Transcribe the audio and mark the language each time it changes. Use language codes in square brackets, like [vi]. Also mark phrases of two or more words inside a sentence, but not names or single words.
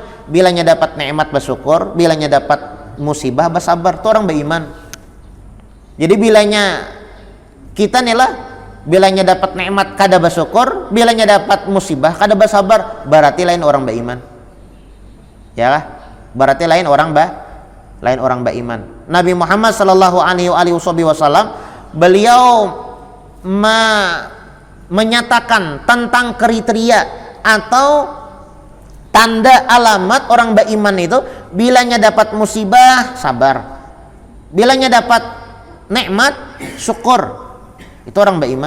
[bjn] Bilanya dapat nikmat bersyukur, bilanya dapat musibah bersabar, itu orang beriman. Jadi bilanya kita nih lah, bilanya dapat nikmat kada bersyukur, bilanya dapat musibah kada bersabar, berarti lain orang beriman. Ya kah? Berarti lain orang beriman. Nabi Muhammad [ar] صلى الله عليه وسلم [bjn] beliau menyatakan tentang kriteria atau tanda alamat orang beriman itu, bilanya dapat musibah sabar, bilanya dapat nikmat syukur, itu orang beriman.